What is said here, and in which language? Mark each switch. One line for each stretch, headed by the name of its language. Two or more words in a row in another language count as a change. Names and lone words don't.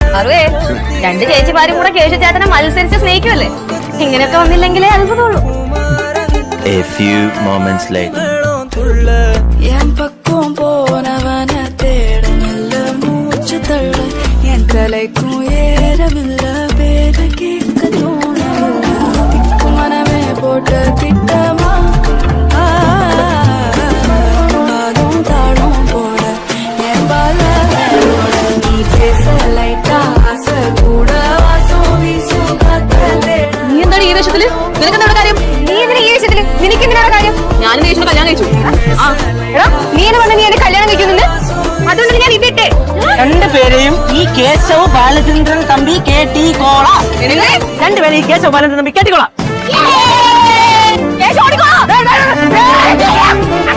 Malayalam: അറിവേ രണ്ട് ചേച്ചിമാരും കൂടെ കേശുചേട്ടനെ മത്സരിച്ച് സ്നേഹിക്കുമല്ലേ? ഇങ്ങനെയൊക്കെ വന്നില്ലെങ്കിലേ അത്ഭുതമുള്ളൂ.
English: A few moments later.
Tamil: என் பக்கம் போனவன தேட நல்ல மூச்சு தள்ள என் தலைக்கும் ஏறவில்லை பேர கேட்க தோணவில்லை திக்கு மனமே போட்ட திட்டமா பாலும் தாளும் போட என் பால நீ பேச லைட்டா ஆசை கூட வாசம் வீசும் காத்தே.
Malayalam: നീ എന്താണ് ഈ വേഷത്തില്? നിനക്കെന്താണ് കാര്യം? നീ എന്തിനാ ഈ വേഷത്തില്? നിനക്ക് എന്തിനാണ് കാര്യം? ഞാനും യേശുവിനെ കല്യാണം കഴിച്ചു. എടാ നീ എന്ന് പറഞ്ഞ നീ എന്നെ കല്യാണം കഴിക്കുന്നുണ്ട്, അതുകൊണ്ട് ഞാൻ ഇതിട്ടെ. രണ്ടുപേരെയും ഈ കേശവ് ബാലചന്ദ്രൻ തമ്പി കേട്ടി കോള. രണ്ടുപേരും ഈ കേശവ് ബാലചന്ദ്രൻ തമ്പി കേട്ടിക്കോളാം.